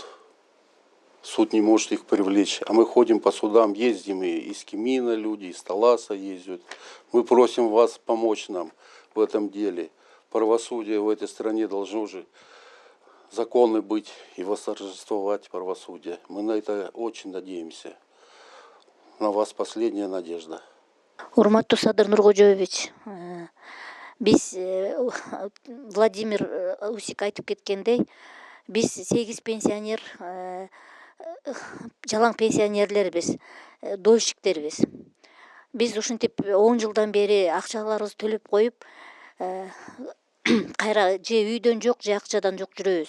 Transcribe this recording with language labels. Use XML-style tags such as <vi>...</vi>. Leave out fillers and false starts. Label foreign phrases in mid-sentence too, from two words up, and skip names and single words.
<ru>Суд не может их привлечь. А мы ходим по судам, ездим и из Кемина люди, из Таласа ездят. Мы просим вас помочь нам в этом деле. Правосудие в этой стране должно же законы быть и восторжествовать правосудие. Мы на это очень надеемся. На вас последняя надежда.</ru> <ky>Урматтуу Садыр Нургожоевич, биз Владимир Усик айтып кеткендей, биз 8 пенсионер, жалаң пенсионерлербиз, дольщиктербиз. Биз ушинтип 10 жылдан бери акчаларыбызды төлөп коюп, кайра же үйдөн жок, же акчадан жок жүрөбүз.</ky>